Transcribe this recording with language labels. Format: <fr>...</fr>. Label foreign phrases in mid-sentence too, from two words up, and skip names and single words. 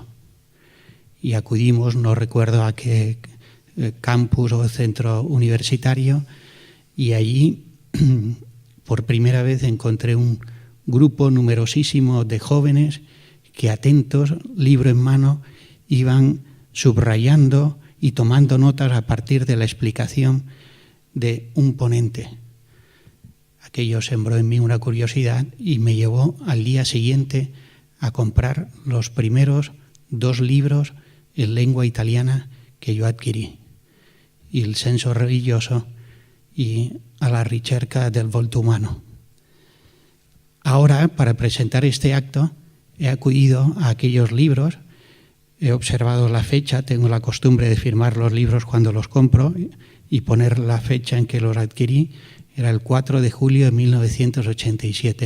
<es>Y acudimos, no recuerdo a qué campus o centro universitario, y allí por primera vez encontré un grupo numerosísimo de jóvenes que, atentos, libro en mano, iban subrayando y tomando notas a partir de la explicación de un ponente. Aquello sembró en mí una curiosidad y me llevó al día siguiente a comprar los primeros 2 libros en lengua italiana que yo adquirí: Il senso religioso y A la ricerca del volto umano. Ahora, para presentar este acto, he acudido a aquellos libros, he observado la fecha, tengo la costumbre de firmar los libros cuando los compro y poner la fecha en que los adquirí. Era el 4 de julio de 1987.</es>